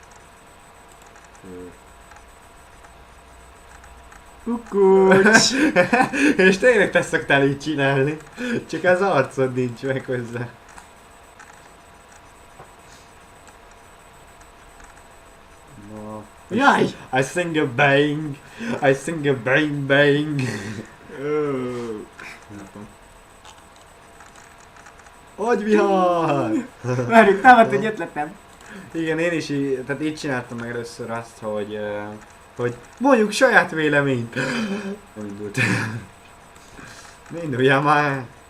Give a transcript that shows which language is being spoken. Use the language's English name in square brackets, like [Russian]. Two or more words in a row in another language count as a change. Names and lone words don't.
[Hungarian] Kukucs! És tényleg te szoktál így csinálni. Csak az arcod nincs meg hozzá. No. Jaj! [English] I sing a bang. I sing a bang bang. [Hungarian] Agyvihar! Várjuk, támadt egy ötletem. Igen, én is tehát így csináltam meg először azt, hogy mondjuk saját véleményt. Nem indult. Ne induljál már!